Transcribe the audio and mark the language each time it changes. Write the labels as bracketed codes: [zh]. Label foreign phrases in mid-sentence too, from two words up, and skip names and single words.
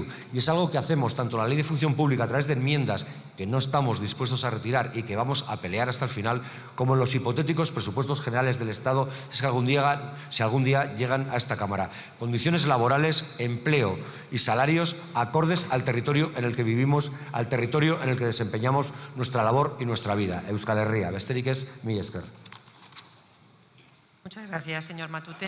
[es] Y es algo que hacemos tanto en la Ley de Función Pública a través de enmiendas que no estamos dispuestos a retirar y que vamos a pelear hasta el final, como en los hipotéticos presupuestos generales del Estado, si algún día llegan a esta Cámara. Condiciones laborales, empleo y salarios acordes al territorio en el que vivimos, al territorio en el que desempeñamos nuestra labor y nuestra vida. [eu] Euskal Herria, besterik ez, mila esker. [es] Muchas gracias, señor Matute.